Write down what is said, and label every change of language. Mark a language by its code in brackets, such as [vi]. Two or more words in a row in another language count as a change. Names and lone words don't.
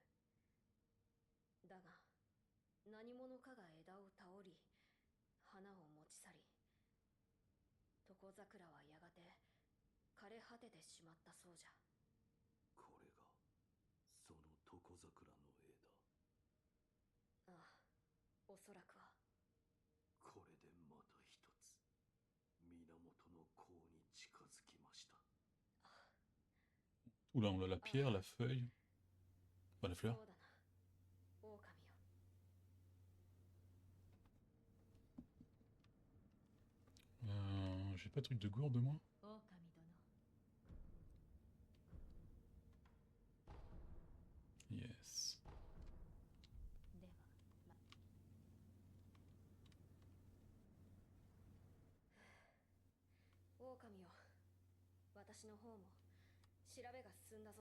[ja] だが何者かが枝を倒り花を持ち去り、床桜はやがて枯れ果ててしまったそうじゃ。これがその床桜の枝。ああ、おそらくは。これでまた一つ源の功に近づきました。 [fr] Oula, on a la pierre, la feuille. Pas la [ja] そう [fr] fleur. [ja] だな、狼よ。 [fr] J'ai pas de truc de gourde, moi. [ja] 狼殿。 Yes. では、狼よ、私の方も調べが進んだぞ。